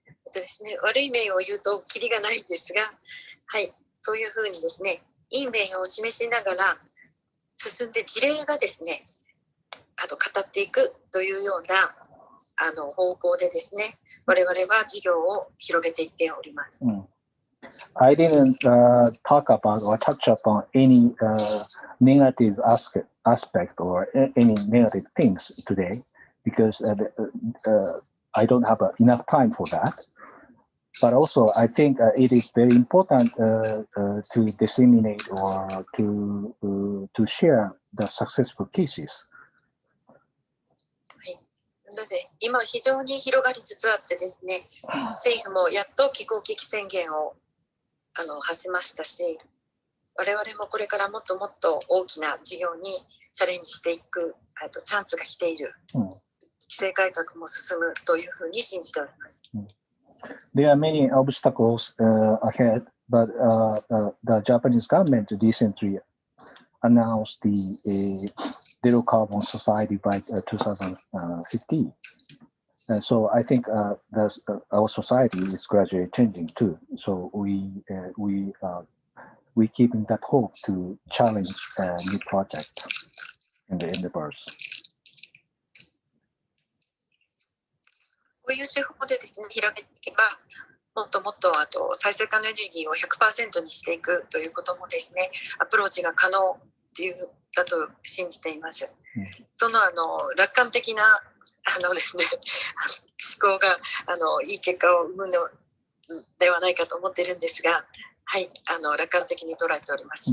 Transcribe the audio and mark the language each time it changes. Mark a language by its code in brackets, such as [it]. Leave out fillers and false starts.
[ja] ですね、悪い面を言うとキリがないんですが、はい、そういうふうにですね、いい面を示しながら進んで事例がですね、語っていくというような方向でですね、我々は事業を広げていっております。 [en] I didn't talk about or touch upon any negative aspect or any negative things today because I don't have enough time for that. But also, I think it is very important to disseminate or to share the successful cases. [ja] なので今非常に広がりつつあってですね、政府もやっと気候危機宣言を発しましたし、我々もこれからもっともっと大きな事業にチャレンジしていくチャンスが来ている。規制改革も進むというふうに信じております。 [en] There are many obstacles ahead, but the Japanese government recently announced the zero carbon society by 2050. And so I think our society is gradually changing too. So we keeping that hope to challenge new projects in the endeavors. [ja] こういう手法でですね、広げていけば、もっともっと再生可能エネルギーを 100% にしていくということもですね、アプローチが可能だと信じています。その楽観的なですね、思考がいい結果を生むのではないかと思っているんですが、はい、楽観的に捉えております。